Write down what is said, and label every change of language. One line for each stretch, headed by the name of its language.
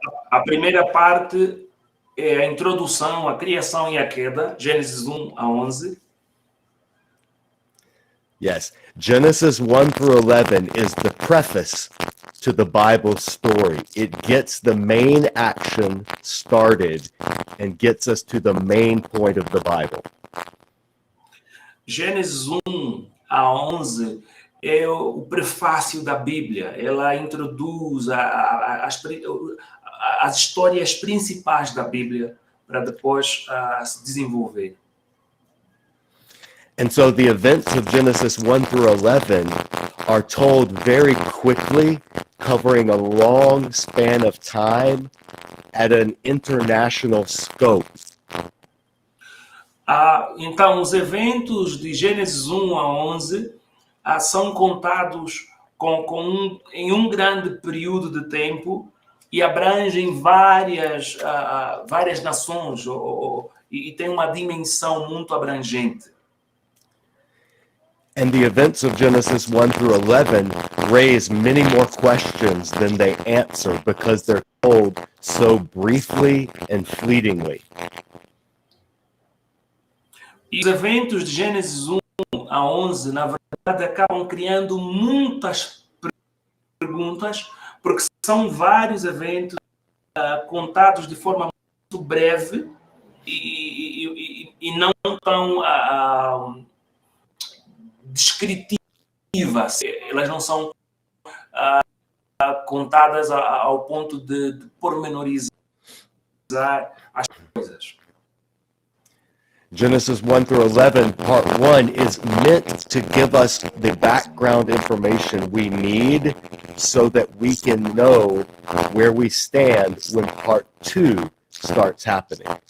Portuguese: a primeira parte é a introdução, a criação e a queda, Gênesis 1 a 11.
English: Yes, Genesis 1 through 11 is the preface to the Bible story. It gets the main action started and gets us to the main point of the Bible.
Portuguese: Gênesis 1 a 11 é o prefácio da Bíblia. Ela introduz as histórias principais da Bíblia para depois se desenvolver.
English: And so the events of Genesis 1 through 11 are told very quickly, covering a long span of time at an international scope.
Portuguese: Então, os eventos de Gênesis 1 a 11 são contados em um grande período de tempo e abrangem várias nações e tem uma dimensão muito abrangente.
English: And the events of Genesis 1 through 11 raise many more questions than they answer because they're told so briefly and fleetingly.
Portuguese: E os eventos de Gênesis 1 a 11, na verdade, acabam criando muitas perguntas, porque são vários eventos contados de forma muito breve e não tão descritivas. Elas não são contadas ao ponto de pormenorizar as coisas.
English: Genesis 1 through 11, part 1, is meant to give us the background information we need so that we can know where we stand when part 2 starts happening.